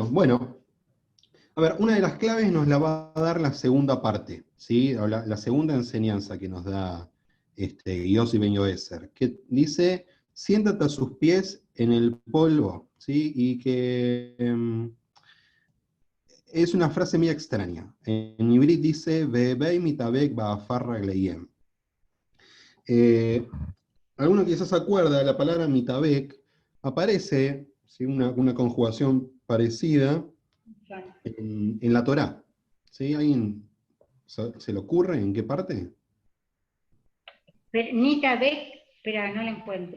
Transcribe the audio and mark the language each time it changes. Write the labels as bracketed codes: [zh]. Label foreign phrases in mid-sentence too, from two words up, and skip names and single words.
[es] Bueno, a ver, una de las claves nos la va a dar la segunda parte, ¿sí? O la segunda enseñanza que nos da Yossi Ben Yoezer, que dice, siéntate a sus pies en el polvo, ¿sí? Y que es una frase muy extraña. En ibrit dice, [he] והוי מתאבק בעפר רגליהם. [es] Alguno quizás se acuerda, la palabra mitabek aparece, ¿sí? Una conjugación parecida en la Torá. ¿Sí? ¿Alguien se le ocurre en qué parte? Nita Beck, espera, no la encuentro.